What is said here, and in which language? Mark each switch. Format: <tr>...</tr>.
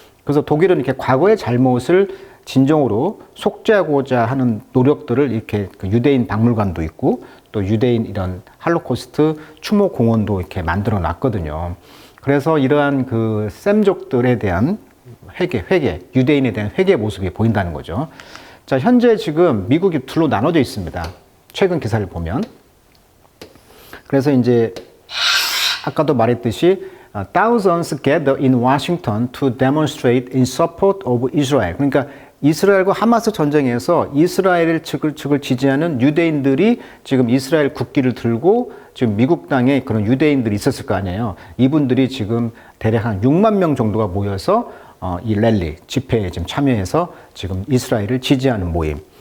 <ko>그래서 독일은 이렇게 과거의 잘못을 진정으로 속죄하고자 하는 노력들을 이렇게 그 유대인 박물관도 있고 또 유대인 이런 할로코스트 추모 공원도 이렇게 만들어 놨거든요. 그래서 이러한 그 셈족들에 대한 회개, 유대인에 대한 회개 모습이 보인다는 거죠. 자, 현재 지금 미국이 둘로 나눠져 있습니다. 최근 기사를 보면. 그래서 이제 아까도 말했듯이</ko> <en>thousands gather in Washington to demonstrate in support of Israel.</en> <ko>그러니까 이스라엘과 하마스 전쟁에서 이스라엘 측을 지지하는 유대인들이 지금 이스라엘 국기를 들고 지금 미국 땅에 그런 유대인들이 있었을 거 아니에요. 이분들이 지금 대략 한 6만 명 정도가 모여서 이 랠리, 집회에 지금 참여해서 지금 이스라엘을 지지하는 모임.</ko>